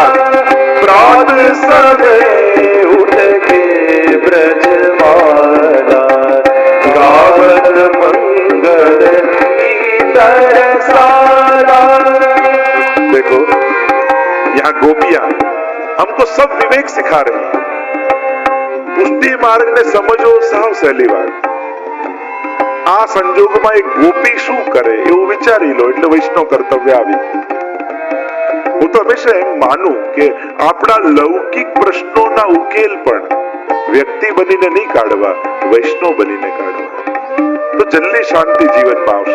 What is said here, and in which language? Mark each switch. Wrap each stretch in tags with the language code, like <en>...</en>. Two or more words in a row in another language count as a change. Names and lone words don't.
<bra>प्रात समय उठ के ब्रजमाला गावत मंगल की तरसा.</bra> <hi>देखो यहाँ गोपियां हमको सब विवेक सिखा रही है.</hi> <gu>પુષ્ટિ માર્ગ ને સમજો સાવ સહેલી વાત. આ સંજોગમાં એક ગોપી શું કરે એવું વિચારી લો એટલે વૈષ્ણવ કર્તવ્ય આવી. હું તો હંમેશા એમ માનું કે આપણા લૌકિક પ્રશ્નોના ઉકેલ પણ વ્યક્તિ બનીને નહીં કાઢવા, વૈષ્ણવ બનીને કાઢવા, તો જલ્દી શાંતિ જીવનમાં આવશે.</gu>